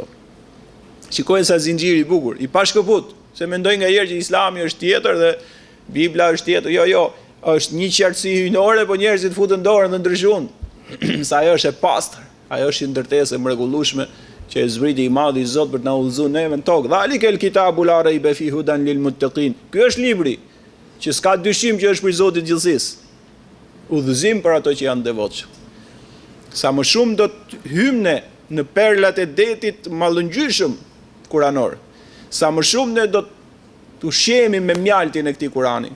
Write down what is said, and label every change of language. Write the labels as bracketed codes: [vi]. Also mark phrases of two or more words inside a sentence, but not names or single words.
[sq] Shikojnë sa zinxhiri i bukur, i pashkëput, se mendojnë ngaherë që Islami është tjetër dhe Bibla është tjetër. Jo, është një qartësi hyjnore, po njerëzit futen dorën dhe ndryshojnë. Sa ajo është e pastër, ajo është një ndërtesë e mrekullueshme që e zbriti i madhi i Zot për të na udhëzuar neve në tokë. [ar] ذلك الكتاب لا ريب فيه هدى للمتقين. [sq] Ky është libri që s'ka dyshim që është për Zotin e gjithësisë. Udhëzim për ato që janë devotshëm. Sa më shumë do të hyjmë në perlat e detit mallëngjyshëm kuranor. Sa më shumë ne do të ushqehemi me mjaltin e këtij Kurani.